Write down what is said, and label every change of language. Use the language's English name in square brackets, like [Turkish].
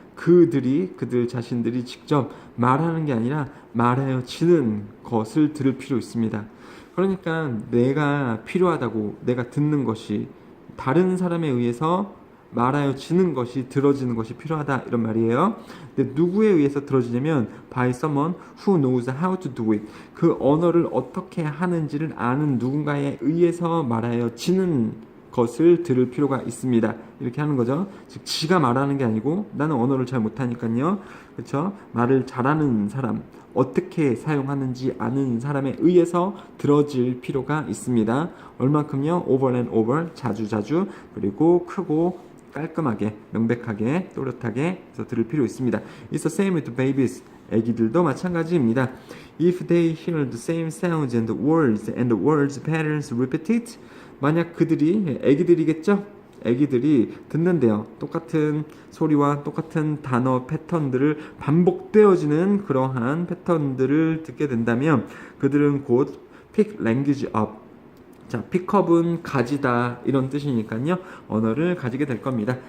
[Korean] 그들 자신들이 직접 말하는 게 아니라 말하여 지는 것을 들을 필요 있습니다. 그러니까 내가 필요하다고, 내가 듣는 것이 다른 사람에 의해서 말하여 지는 것이, 들어지는 것이 필요하다, 이런 말이에요. 근데 누구에 의해서 들어지냐면 [English] by someone who knows how to do it. [Korean] 그 언어를 어떻게 하는지를 아는 누군가에 의해서 말하여 지는 것을 들을 필요가 있습니다. 이렇게 하는 거죠. 즉 지가 말하는 게 아니고, 나는 언어를 잘 못하니까요. 그렇죠? 말을 잘하는 사람, 어떻게 사용하는지 아는 사람에 의해서 들어질 필요가 있습니다. 얼만큼요? [English] over and over, [Korean] 자주, 그리고 크고 깔끔하게, 명백하게, 또렷하게 해서 들을 필요 있습니다. [English] It's the same with babies. [Korean] 애기들도 마찬가지입니다. [English] If they hear the same sounds and the words patterns repeated, [Korean] 만약 그들이, 애기들이겠죠? 애기들이 듣는데요. 똑같은 소리와 똑같은 단어 패턴들을 반복되어지는 그러한 패턴들을 듣게 된다면 그들은 곧 [English] pick language up. [Korean] 자, pickup은 가지다, 이런 뜻이니까요. 언어를 가지게 될 겁니다.